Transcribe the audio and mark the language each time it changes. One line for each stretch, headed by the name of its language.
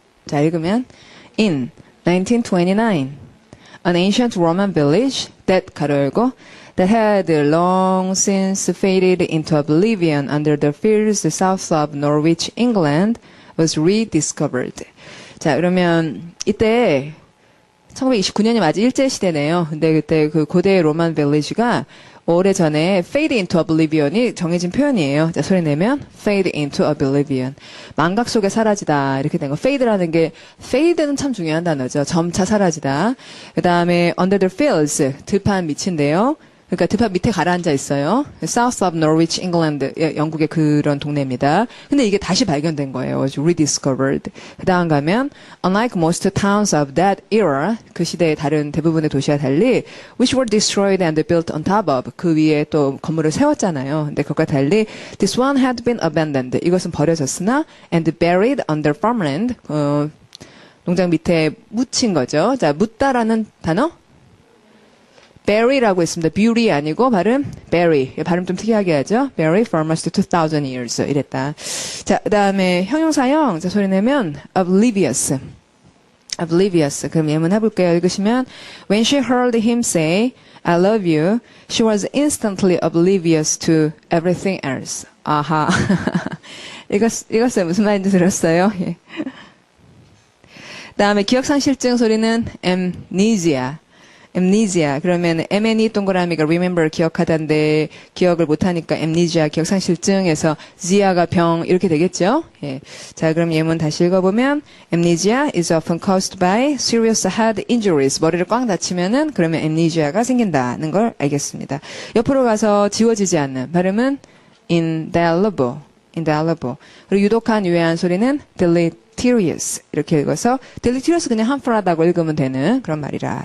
Korean: 자, 읽으면
English: in 1929 an ancient Roman village that
Korean: 가로 열고
English: that had long since faded into oblivion under the fields south of Norwich, England, was rediscovered.
Korean: 자, 그러면 이때 1929년이 맞이 일제시대네요. 근데 그때 그 고대 로만 빌리지가 오래전에
English: fade into oblivion
Korean: 이 정해진 표현이에요. 자, 소리 내면
English: fade into oblivion.
Korean: 망각 속에 사라지다. 이렇게 된 거. fade라는 게 fade는 참 중요한 단어죠. 점차 사라지다. 그 다음에 under the fields. 들판 밑인데요. 그러니까 들판 밑에 가라앉아 있어요. South of Norwich, England, 영국의 그런 동네입니다. 근데 이게 다시 발견된 거예요. rediscovered. 그 다음 가면
English: unlike most towns of that era,
Korean: 그 시대의 다른 대부분의 도시와 달리
English: which were destroyed and built on top of,
Korean: 그 위에 또 건물을 세웠잖아요. 근데 그것과 달리
English: this one had been abandoned.
Korean: 이것은 버려졌으나
English: and buried under farmland.
Korean: 농장 밑에 묻힌 거죠. 자, 묻다라는 단어? bury라고 있습니다. beauty 아니고 발음 bury. 발음 좀 특이하게 하죠.
English: bury for almost 2,000 years.
Korean: 이랬다. 자, 그 다음에 형용사형. 자, 소리 내면 oblivious. oblivious. 그럼 예문 해볼게요. 읽으시면
English: when she heard him say I love you, she was instantly oblivious to everything else.
Korean: 아하. 읽었어요. 무슨 말인지 들었어요? 예. 다음에 기억상실증 소리는 amnesia. amnesia. 그러면 MNE 동그라미가 remember 기억하다인데 기억을 못하니까 amnesia 기억상실증에서 zia가 병 이렇게 되겠죠. 예. 자, 그럼 예문 다시 읽어보면
English: amnesia is often caused by serious head injuries.
Korean: 머리를 꽉 다치면은 그러면 amnesia가 생긴다는 걸 알겠습니다. 옆으로 가서 지워지지 않는 발음은 indelible. indelible. 그리고 유독한 유해한 소리는 deleterious. 이렇게 읽어서 deleterious 그냥 harmful하다고 읽으면 되는 그런 말이라.